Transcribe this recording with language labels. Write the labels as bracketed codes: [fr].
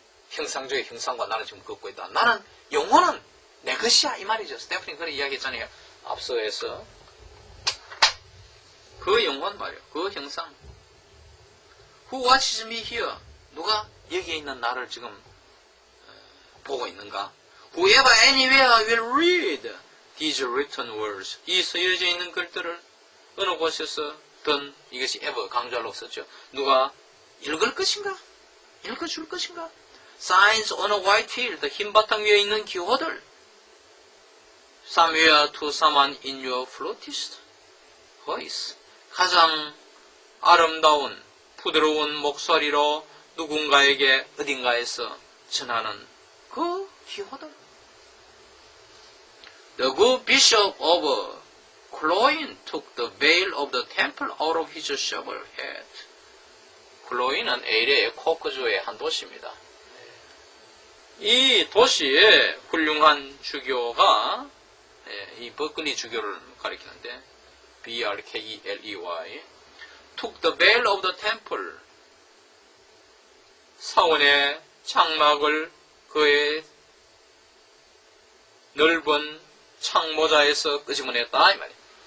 [ko] 형상적인 형상과 나는 지금 걷고 있다. 나는 영혼은 내 것이야 이 말이죠. 스테프니 그런 이야기했잖아요. 앞서에서 그 영혼 말이에요. 그 형상. [en] Who watches me here? [ko] 누가 여기에 있는 나를 지금 보고 있는가? [en] Whoever anywhere will read these written words. [ko] 이 쓰여져 있는 글들을 어느 곳에서든 이것이 ever 강조하려고 썼죠. 누가 읽을 것인가? 읽어줄 것인가? [en] Signs on a white field. [ko] 흰 바탕 위에 있는 기호들. [en] Somewhere to someone in your flutist voice. [ko] 가장 아름다운 부드러운 목소리로 누군가에게 어딘가에서 전하는 그 기호들. [en] The good bishop of Cloyne took the veil of the temple out of his shovel head. [ko] 클로이는 에일의 코크주의 한 도시입니다. 이 도시의 훌륭한 주교가 이 버클리 주교를 가리키는데 B-R-K-E-L-E-Y [en] took the veil of the temple [ko] 사원의 장막을 그의 넓은 창모자에서 끄집어냈다 이 말이에요.